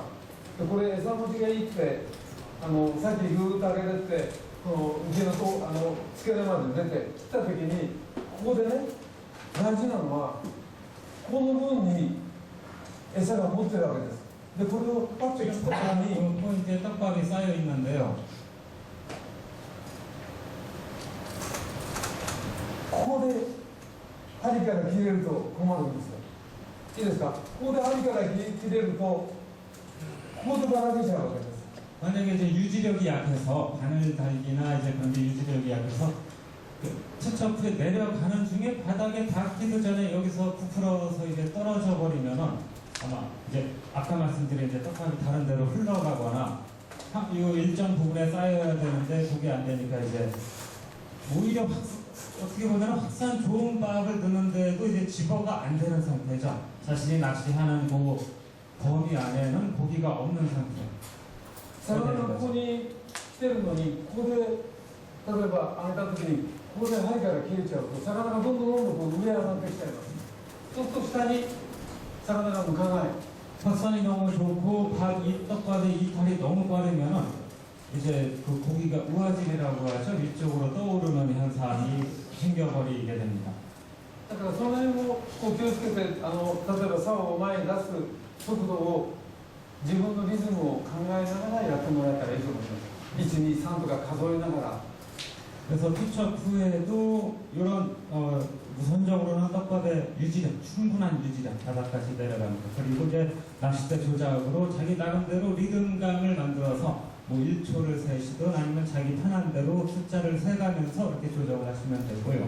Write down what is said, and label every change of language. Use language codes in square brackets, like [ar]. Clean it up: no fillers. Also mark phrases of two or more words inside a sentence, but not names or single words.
[ja] でこれ餌持ちがいいってさっきグーッと上げてってこのうちの付け根まで出て切った時にここでね大事なのはこの分に餌が持ってるわけです。でこれをパッと切った時に [ko] 포인트에 떡밥이 쌓여 있는데요. [ja] ここで針から切れると困るんですよ。いいですか？ここで針から切れるとここでばらけちゃうわけです。 [ko] 만약에 이제 유지력이 약해서 바늘 달기나 이제 그런 게 유지력이 약해서 그 채첩에 내려가는 중에 바닥에 닿기도 전에 여기서 부풀어서 이제 떨어져 버리면은 아마 이제 아까 말씀드린 이제 떡밥이 다른 데로 흘러가거나 이 일정 부분에 쌓여야 되는데 그게 안 되니까 이제 오히려 어떻게 보면 확산 좋은 밥을 넣는데도 이제 집어가 안 되는 상태죠. 자신이 낚시하는 그 범위 안에는 고기가 없는 상태. [ja] 魚がここに来てるのにここで例えば上げた時にここで針から切れちゃうと魚がどんどんこう上上がってきちゃいます。そうすると下に魚が向かない。 [ko] 확산이 너무 좋고 이 떡밥의 이탈이 너무 빠르면은 이제 그 고기가 우아질이라고 하죠. 위쪽으로 떠오르는 현상이 생겨버리게 됩니다. [ja] だからその辺をこう気をつけて例えば竿を前に出す速度を自分のリズムを考えながらやってもらえたらいいと思います。1、2、3とか数えながら [ko] 그래서 투척 후에도 이런 우선적으로는 떡밥의 유지력, 충분한 유지력, 바닥까지 내려갑니다. 그리고 이제 낚싯대 조작으로 자기 나름대로 리듬감을 만들어서 뭐 1초를 세시든 아니면 자기 편한 대로 숫자를 세가면서 이렇게 조정을 하시면 되고요.